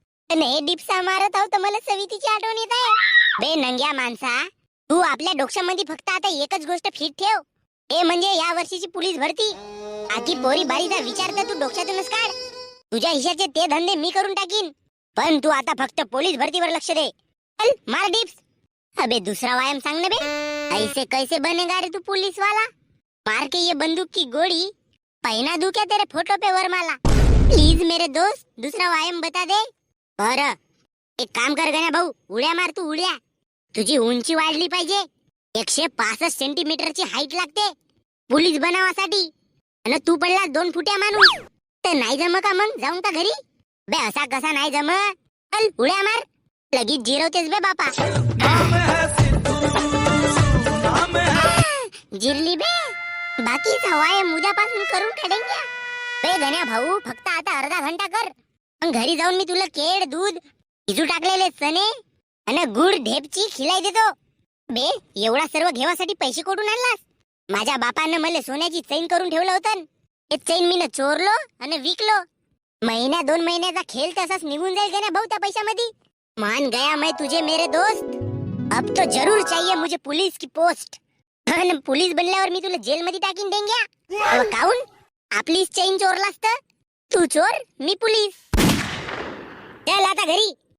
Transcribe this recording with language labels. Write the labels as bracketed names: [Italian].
[Marathi] हे डिप्सा मारत आहो तर मला सवितीची आठवण येत आहे. बे नंग्या माणसा, तू आपल्या डोक्यामध्ये फक्त आता एकच गोष्ट फिट ठेव, हे म्हणजे या वर्षीची पोलीस भरती. आधी पोरी बारीचा विचार तर तू डोक्यातूनच काढ. तुझ्या हिशाचे ते धंदे मी करून टाकीन, पण तू आता फक्त पोलीस भरतीवर लक्ष दे. चल मार डिप्स. अबे दूसरा व्यायाम सांग ना बे. [Hindi] ऐसे कैसे बनेगा रे तू पुलिस वाला? मार के ये बंदूक की गोली पहना दूं क्या तेरे फोटो पे वरमाला? प्लीज मेरे दोस्त, दूसरा व्यायाम बता दे. [Marathi] बरं एक काम कर गण्या भाऊ, उड्या मार तू उड्या. तुझी उंची वाढली पाहिजे. 165 सेंटीमीटरची हाईट लागते पोलीस बनावासाठी. आणि तू पडला 2 फुट्या माणूस तर नाही जम का? मग जाऊन का घरी? बे असा कसा नाही जम? चल उड्या मार, लगेच जिरवतेस बे बापा. जिरली बे. बाकीचा व्यायाम उद्यापासून करून काढेंगे. बे गण्या भाऊ, फक्त आता अर्धा घंटा कर. मग घरी जाऊन मी तुला केळ, दूध, भिजू टाकलेले चणे आणि गुड ढेपची खिलाई देतो. बे एवढा सर्व घेवासाठी पैसे कुठून आणलास? माझ्या बापानं मला सोन्याची चैन करून ठेवलं होतं. ते चैन मी चोरलो आणि विकलो. 1-2 महिन्याचा खेळ तसाच निघून जाईल गण्या भाऊ त्या पैशामध्ये. [Hindi] मान गया मैं तुझे मेरे दोस्त. अब तो जरूर चाहिए मुझे पुलिस की पोस्ट. [Marathi] आणि पोलीस बनल्यावर मी तुला जेल मध्ये टाकीन डेंग्या. काऊन? आपलीच चेन चोरलास तर तू चोर मी पोलीस. चल आता घरी.